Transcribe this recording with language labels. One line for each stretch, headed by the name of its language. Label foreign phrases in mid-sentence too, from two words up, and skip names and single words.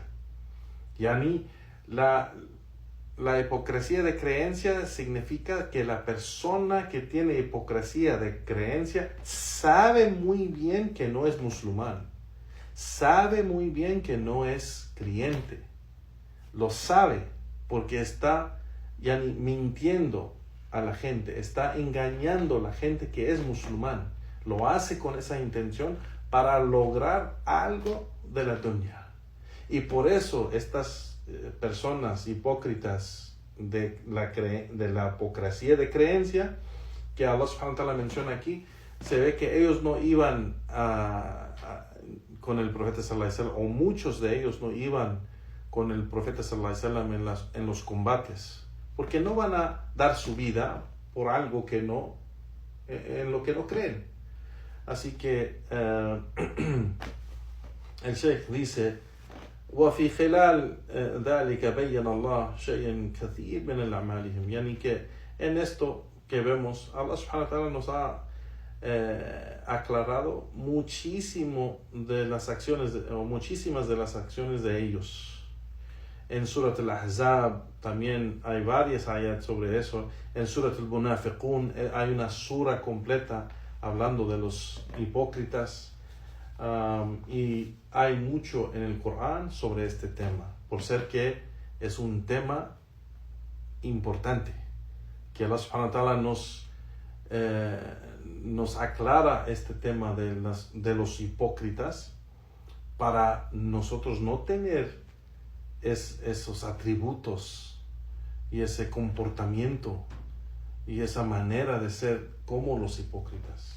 Spanish: Yani la hipocresía de creencia significa que la persona que tiene hipocresía de creencia sabe muy bien que no es musulmán, sabe muy bien que no es creyente, lo sabe porque está mintiendo a la gente, está engañando a la gente que es musulmán, lo hace con esa intención para lograr algo de la dunya. Y por eso estas personas hipócritas de la hipocresía de creencia que Allah
Arabic: سبحانه وتعالى
Spanish: menciona aquí, se ve que ellos no iban con el profeta
Arabic: صلى الله عليه وسلم,
Spanish: o muchos de ellos no iban con el profeta
Arabic: صلى الله عليه وسلم
Spanish: en los combates, porque no van a dar su vida por algo en lo que no creen. Así que el Sheikh dice,
Arabic: وفي خلال ذلك بين الله شيئا كثير من الأعمالهم, يعني
Spanish: que en esto que vemos, Allah
Arabic: سبحانه وتعالى
Spanish: nos ha aclarado muchísimas de las acciones de ellos. En Surat al-Ahzab también hay varias ayat sobre eso. En Surat al-Munafiqun hay una sura completa hablando de los hipócritas. Y hay mucho en el Corán sobre este tema, por ser que es un tema importante, que Allah
Arabic: سبحانه وتعالى
Spanish: nos aclara este tema de los hipócritas, para nosotros no tener esos atributos y ese comportamiento y esa manera de ser como los hipócritas.